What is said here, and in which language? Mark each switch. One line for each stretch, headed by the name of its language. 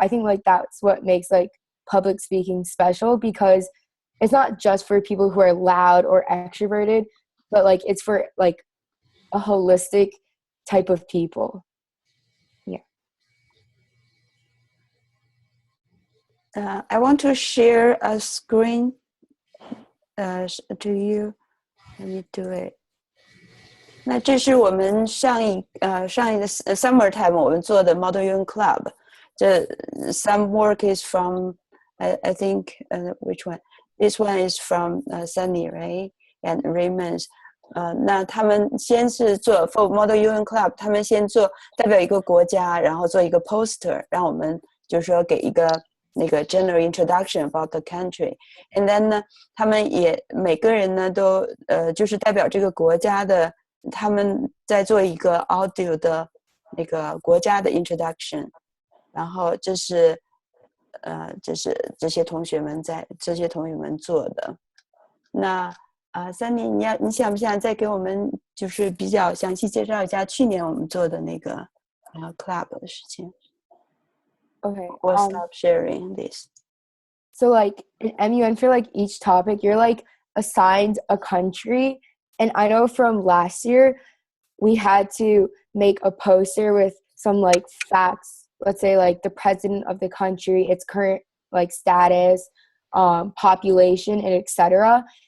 English: But I think like that's what makes like public speaking special because it's not just for people who are loud or extroverted, but like it's for like a holistic type of people. I want to share a screen to you. Let me do it.
Chinese: 那这是我们上一个
English: summer time
Chinese: 我们做的 Model UN Club.
English: Some work is from I think which one? This one is from Sunny, right? And Raymond's.
Chinese: 那他们先是做
English: for Model UN Club，
Chinese: 他们先做代表一个国家，然后做一个 poster， 让我们就是说给一个那个
English: general introduction about the country. And then
Chinese: 呢，他们也每个人呢都就是代表这个国家的。他们在做一个 audio 的那个国家的 introduction， 然后这是这些同学们做的。那Sunny， 你想不想再给我们就是比较详细介绍一下去年我们做的那个club 的事情
English: Okay. We'll stop sharing this. So like in MUN for like each topic, you're like assigned a country. And I know from last year, we had to make a poster with some like facts, let's say like the president of the country, its current like status, population, and etc.